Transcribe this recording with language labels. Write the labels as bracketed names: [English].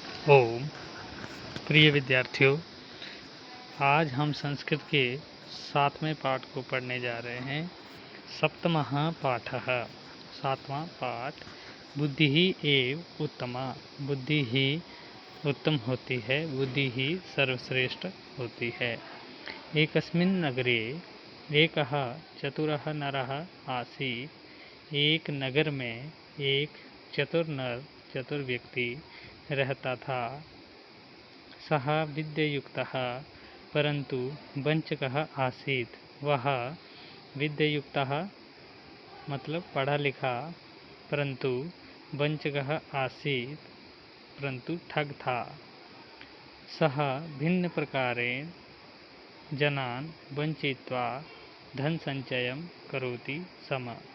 [Hindi] ओम प्रिय विद्यार्थियों, आज हम संस्कृत के 7वें पाठ को पढ़ने जा रहे हैं। [Sanskrit] सप्तमः पाठः। [Hindi] 7वां पाठ। [Sanskrit] बुद्धि ही एव उत्तमा। [Hindi] बुद्धि ही उत्तम होती है, बुद्धि ही सर्वश्रेष्ठ होती है। [Sanskrit] एकस्मिन् नगरे एकः चतुरः नरः आसीत्। [Hindi] एक नगर में एक चतुर नर, चतुर व्यक्ति रहता था। [Sanskrit] सः विद्यायुक्तः परंतु वंचकः आसीत्। [Hindi] वह विद्यायुक्तः मतलब पढ़ा लिखा, परंतु [Sanskrit] वंचकः आसीत् [Hindi] परंतु ठग था। [Sanskrit] सः भिन्न प्रकारेण जनान् वंचयित्वा धन संचयं करोति स्म।